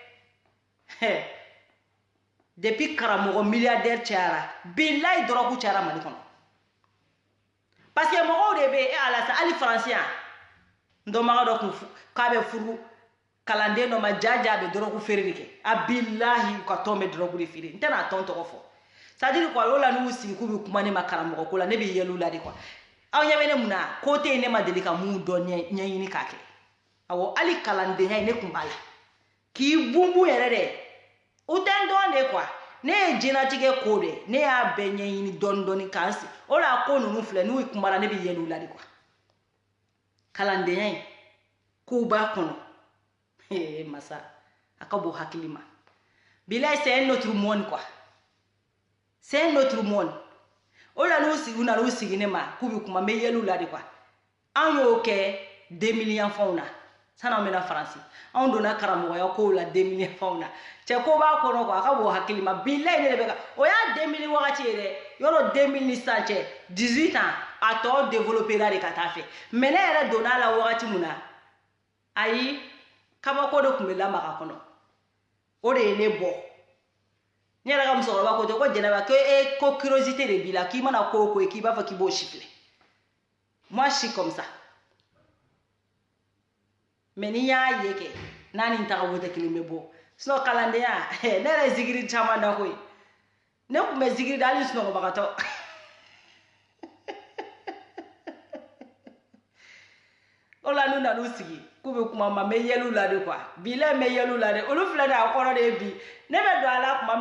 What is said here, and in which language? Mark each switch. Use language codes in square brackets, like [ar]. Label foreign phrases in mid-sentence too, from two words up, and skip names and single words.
[bm] dɛ depuis karamɔgɔ milliardaire cayara bilayi dɔrɔgu cayara mali kɔnɔ parce que mɔgɔw de bɛ ala sa hali faransi yan n dɔnbaga dɔ kun k'a bɛ furu kalanden dɔ ma jaja bɛ dɔrɔgu feere de kɛ a bilahi u ka tɔn bɛ dɔrɔgu de feere n tɛna tɔn tɔgɔ fɔ [fr] c'est à dire quoi [bm] o la n'u sigi k'u bɛ kuma ne ma karamɔgɔ ko la ne bɛ yɛlɛ u la de quoi aw ɲɛ bɛ ne mun na ko tɛ yen ne ma deli ka mun dɔn ɲɛɲini k'a kɛ awɔ hali kalandenya in ne kun b'a la k'i bunbun yɛrɛ dɛ o tɛ n dɔn de quoi ne ye jɛnatigɛ ko de ne y'a bɛɛ ɲɛɲini dɔɔni dɔɔni k'an sigi o la ko ninnu filɛ n'u kumara ne bɛ yɛlɛ u la de quoi kalandenya in k'u b'a kɔnɔ masa a ka bon hakili ma bilayi [fr] c'est un autre monde quoi c'est un autre monde [bm] o la n'u sigi u nana u sigi ne ma k'u bɛ kuma n bɛ yɛlɛ u la de quoi an y'o kɛ 2000 yanfanw na sanni an bɛna faransi anw donna karamɔgɔya kow la 2000 yanfanw na cɛ ko b'a kɔnɔ quoi a ka bon hakili ma bilayi ne de bɛ ka o y'a 2000 wagati ye dɛ yɔrɔ 2000 ni sisan cɛ 18 ans a tɔ développera de ka taa fɛ mais ne yɛrɛ donna a la wagati mun na ayi kabako de tun bɛ lamaga kɔnɔ o de ye ne bɔ ne yɛrɛ ka musokɔrɔba ko ten ko jɛnɛba ko curiosité de b'i la k'i mana ko o ko ye k'i b'a fɔ k'i b'o siffler [fr] moi je suis comme ça [bm] mais n'i y'a ye kɛ n'a ni n tagabolo tɛ kelen bɛ bɔ sinon kalandenya ne yɛrɛ ye zikiri caman da koyi ne tun bɛ zikiri da hali sunɔgɔbagatɔ o la n'u nan'u sigi k'u bɛ kuma ma n bɛ yɛlɛ u la de quoi bilayi n bɛ yɛlɛ u la de olu filɛ de a kɔrɔ de ye bi ne bɛ don a la tuma min na